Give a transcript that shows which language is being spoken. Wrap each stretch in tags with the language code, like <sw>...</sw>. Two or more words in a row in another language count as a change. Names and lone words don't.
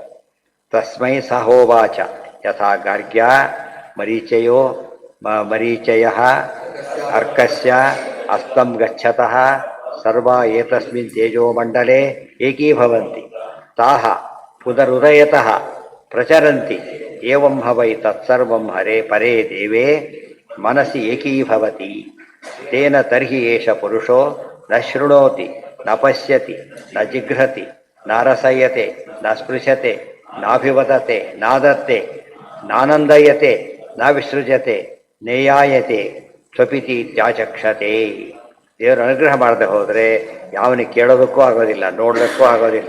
<sa>ತಸ್ಮೈ ಸಹೋವಾಚ ಯಥಾ ಗಾರ್ಗ್ಯ ಮರೀಚಯ ಅರ್ಕಸ್ಯ ಅಸ್ತಂ ಗಚ್ಚತಃ ಸರ್ವ ಏತಸ್ಮಿನ್ ತೇಜೋಮಂಡಲೆ ಏಕೀಭವಂತಿ ತಾಹ ಪುನರುದಯತಃ ಪ್ರಚರಂತಿ ಏವಂ ಹವೈ ತತ್ಸರ್ವಂ ಹರೇ ಪರೇ ದೇವೇ ಮನಸಿ ಏಕೀಭವತಿ ತೇನ ತರ್ಹಿ ಏಷ ಪುರುಷೋ ನ ಶೃಣೋತಿ ನ ಪಶ್ಯತಿ ನ ಜಿಘ್ರತಿ ನ ರಸಯತೆ ನ ಸ್ಪೃಶತೆ ನಾಭಿವದತೆ ನಾದತ್ತೆ ನಾನಂದಯತೆ ನ ವಿಸೃಜತೆ ನೇಯಾಯತೆ ಸ್ವಪಿತಿ ತ್ಯಾಚಕ್ಷತೆ.</sa> <kn>ದೇವರು ಅನುಗ್ರಹ ಮಾಡದೆ ಹೋದರೆ ಯಾವನಿಗೆ ಕೇಳೋದಕ್ಕೂ ಆಗೋದಿಲ್ಲ, ನೋಡೋದಕ್ಕೂ ಆಗೋದಿಲ್ಲ.</kn>